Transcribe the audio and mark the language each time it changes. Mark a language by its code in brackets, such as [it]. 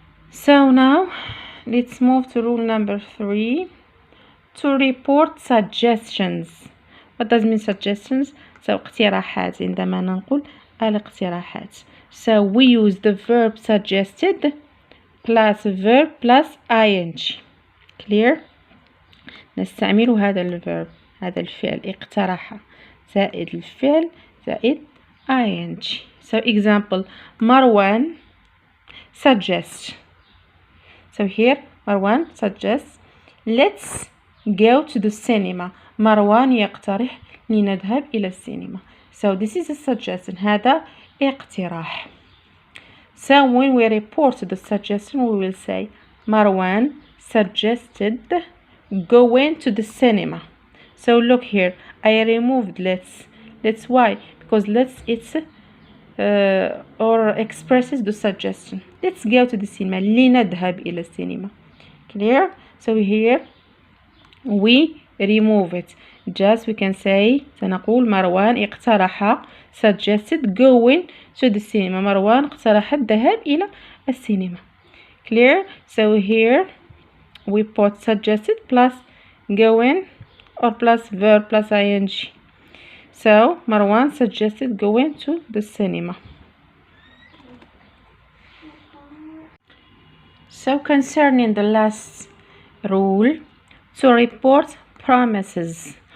[en] So now let's move to rule number 3. To report suggestions. What does mean suggestions? [ar] So اقتراحات. عندما نقول الاقتراحات. [en] So we use the verb suggested plus verb plus ing. Clear? [ar] نستعمل هذا الverb، هذا الفعل اقترح زائد الفعل زائد ing. [en] So example, Marwan suggests. So here Marwan suggests let's go to the cinema. [ar] مروان يقترح لنذهب إلى السينما. [en] So this is a suggestion. [ar] هذا اقتراح. [en] So when we report the suggestion, we will say Marwan suggested going to the cinema. So look here, I removed let's. Let's why? Because let's it's or expresses the suggestion. Let's go to the cinema. [ar] لنذهب إلى السينما. [en] Clear? So here we remove it. Just we can say [ar] سنقول مروان اقترح [en] suggested going to the cinema. [ar] مروان اقترح الذهاب إلى السينما. [en] Clear? So here we put suggested plus going or plus verb plus ing. So Marwan suggested going to the cinema. So concerning the last rule, to report promises.